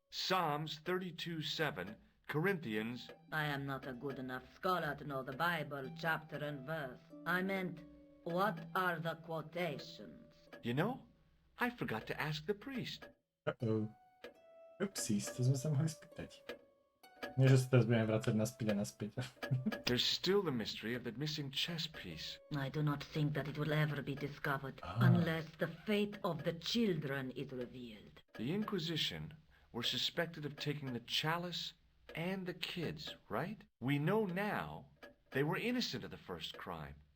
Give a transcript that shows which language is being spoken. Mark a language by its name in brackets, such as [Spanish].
[English] Psalms 32:7, Corinthians. I am not a good enough scholar to know the Bible chapter and verse. I meant, what are the quotations? You know, I forgot to ask the priest. [Slovak] Uh-oh. Upsis, to sme sa mohli spýtať. Nie, že sa teraz budeme vracať naspäť a naspäť. [English] There's still the mystery of that missing chess piece. I do not think that it will ever be discovered unless the fate of the children is revealed. The Inquisition were suspected of taking the chalice and the kids, right? We know now they were innocent of the first crime.